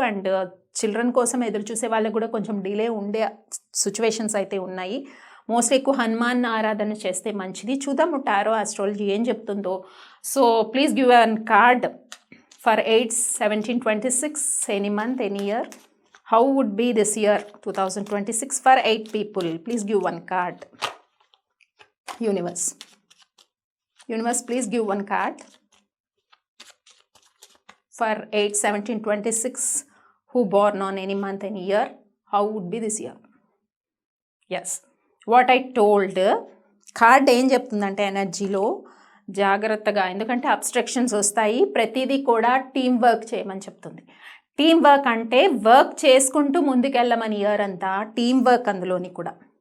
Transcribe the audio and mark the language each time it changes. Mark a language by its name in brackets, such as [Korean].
[Telugu] And children కోసం ఎదురు చూసే వాళ్ళకి కూడా కొంచెం డిలే ఉండే సిచ్యువేషన్స్ అయితే ఉన్నాయి. మోస్ట్లీ ఎక్కువ హనుమాన్ ఆరాధన చేస్తే మంచిది. చూద్దాము టారో ఆస్ట్రాలజీ ఏం చెప్తుందో. [English] So please give an card for 8, 17, 26 any month, any year. How would be this year 2026 for 8 people? Please give one card. Universe, please give one card for 8, 17, 26 who born on any month, any year. How would be this year? Yes, what I told. [Telugu] Card ఏం చెప్తుందంటే ఎనర్జీలో జాగ్రత్తగా, ఎందుకంటే obstructions వస్తాయి. ప్రతిదీ కూడా team work చేయమని చెప్తుంది. టీం వర్క్ అంటే వర్క్ చేసుకుంటూ ముందుకెళ్ళమని ఇయర్ అంతా టీం వర్క్ అందులోని కూడా.